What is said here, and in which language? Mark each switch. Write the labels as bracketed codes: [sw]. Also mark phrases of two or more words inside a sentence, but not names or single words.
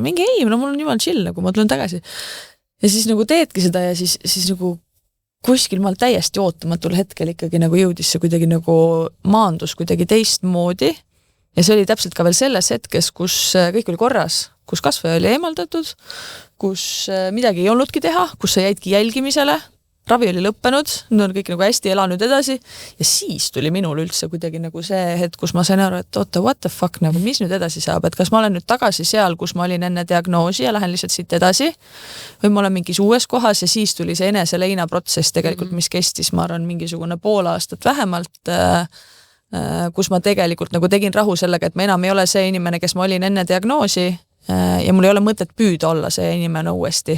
[et] Mingi ei, mul on jumal chill, nagu ma tulen tagasi. Ja siis nagu teedki seda ja siis nagu kuskil maal täiesti ootamatul hetkel ikkagi nagu jõudis see kuidagi nagu maandus kuidagi teistmoodi ja see oli täpselt ka veel selles hetkes, kus kõik oli korras, kus kasvaja oli eemaldatud, kus midagi ei olnudki teha, kus sa jäidki jälgimisele, ravi oli lõppenud, nüüd on kõik nagu hästi elanud edasi ja siis tuli minul üldse kuidagi nagu see hetk, kus ma sain aru, et oota, [en] what the fuck, [et] nagu mis nüüd edasi saab, et kas ma olen nüüd tagasi seal, kus ma olin enne diagnoosi ja lähen lihtsalt siit edasi või ma olen mingis uues kohas ja siis tuli see eneseleina protsess tegelikult, mis kestis, ma arvan, mingisugune pool aastat vähemalt, kus ma tegelikult nagu tegin rahu sellega, et ma enam ei ole see inimene, kes ma olin enne diagnoosi ja mul ei ole mõtet püüda olla see inimene uuesti.